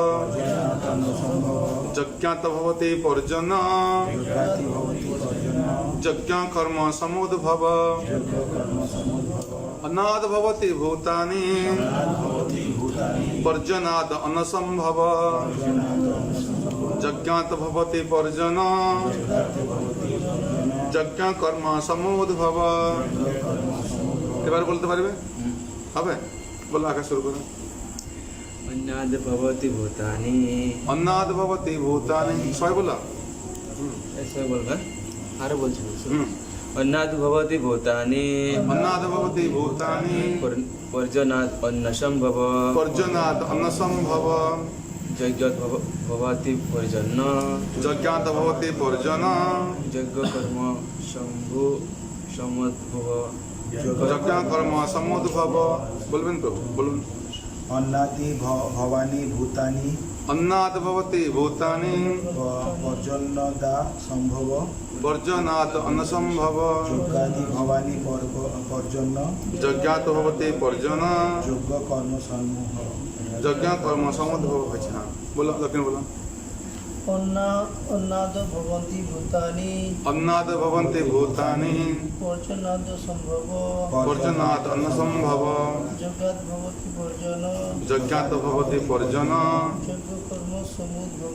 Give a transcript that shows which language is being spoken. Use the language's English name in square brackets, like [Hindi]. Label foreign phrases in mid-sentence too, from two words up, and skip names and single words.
[Sanskrit] यज्ञात भवति पर्जन यज्ञ कर्म समुद्भव अन्नाद भवति भूतानि पर्जनाद अनसंभव यज्ञात भवति पर्जन यज्ञ कर्म समुद्भव। [Bangla] এবার বলতে পারবে হবে বলো আগে শুরু করো [Sanskrit] अन्नाद भवति भूतानि अन्नाद भवति भूतानि [Bangla] সবাই বলো [Hindi] ऐसे बोलगा [Bangla] আরে বলছি [Sanskrit] अन्नाद भवति भूतानि अन्नाद भवति भूतानि पर्जनाद अन्न संभव पर्जनाद अन्न संभव यज्ञात भवति पर्जन यज्ञात भवति पर्जन यज्ञ कर्म शंभु समुद्भव यज्ञ कर्म समुद्भव। [Bangla] বলবেন তো বলুন [Sanskrit] अन्नादि भवानी भूतानि अन्नाद भवति भूतानि पर्जन्नदा संभव पर्जनाद अन्न संभव यज्ञादि भवानी पर्जन्न यज्ञात भवति पर्जन यज्ञ कर्म समूह यज्ञ कर्म समुद्भव [Bangla] হয়েছে হ্যাঁ বলো লক্ষ্মী বলো [Sanskrit] अन्नाद भवन्ति भूतानि अन्नाद भवन्ति भूतानि पर्जनाद संभव पर्जनाद अन्न संभव जगत् भवति पर्जन यज्ञात भवति पर्जन यज्ञ कर्म समुद्भव